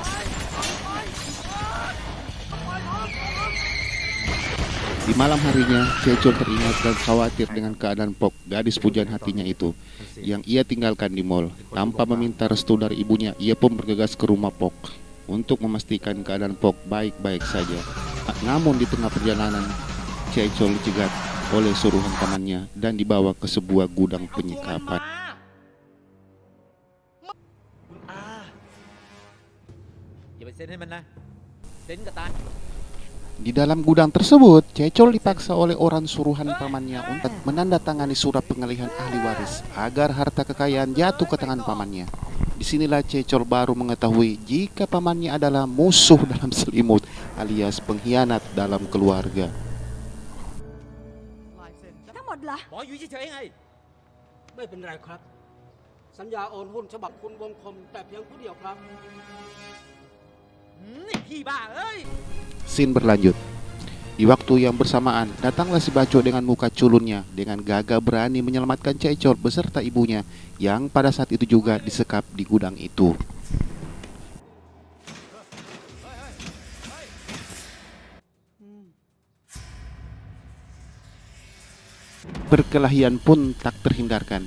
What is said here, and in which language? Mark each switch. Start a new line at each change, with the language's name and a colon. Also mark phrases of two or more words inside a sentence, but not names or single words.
Indonesian: Di malam harinya, Cecol teringat dan khawatir dengan keadaan Pok, gadis pujaan hatinya itu, yang ia tinggalkan di mall. Tanpa meminta restu dari ibunya, ia pun bergegas ke rumah Pok untuk memastikan keadaan Pok baik-baik saja. Namun di tengah perjalanan, Cecol dicegat oleh suruhan pamannya dan dibawa ke sebuah gudang penyekapan.
Thai: อย่าไปเซ็นให้มันนะ เซ็นกับตา
Indonesian: Di dalam gudang tersebut, Cecol dipaksa oleh orang suruhan pamannya untuk menandatangani surat pengalihan ahli waris agar harta kekayaan jatuh ke tangan pamannya. Disinilah Cecol baru mengetahui jika pamannya adalah musuh dalam selimut alias pengkhianat dalam keluarga.
Thai: ทั้งหมดเหรอ บอกอยู่เฉยๆไง ไม่เป็นไรครับ สัญญาโอนหุ้นฉบับคุณวงคมแต่เพียงผู้เดียวครับ นี่พี่บ้าเอ้ย
Indonesian: Scene berlanjut. Di waktu yang bersamaan, datanglah si Baco dengan muka culunnya dengan gagah berani menyelamatkan Cecol beserta ibunya yang pada saat itu juga disekap di gudang itu. Perkelahian pun tak terhindarkan.